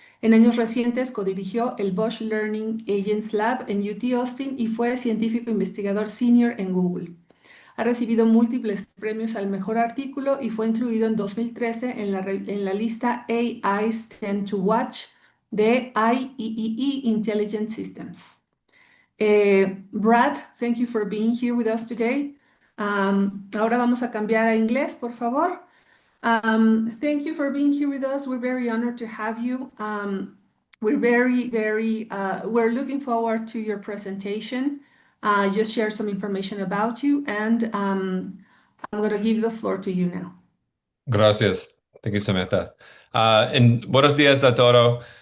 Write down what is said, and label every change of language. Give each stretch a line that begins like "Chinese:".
Spanish: En años recientes codirigió el Bosch Learning Agents Lab en UT Austin y fue científico investigador senior en Google. Ha recibido múltiples premios al mejor artículo y fue incluido en 2013 en la lista AI's 10 to Watch de IEEE Intelligent Systems.
English: Brad, thank you for being here with us today.
Spanish: Ahora vamos a cambiar a inglés, por favor.
English: Thank you for being here with us. We're very honored to have you. We're looking forward to your presentation. Just share some information about you, and I'm going to give the floor to you now.
Spanish: Gracias.
English: Thank you, Samantha. And
Spanish: buenos dias a todo.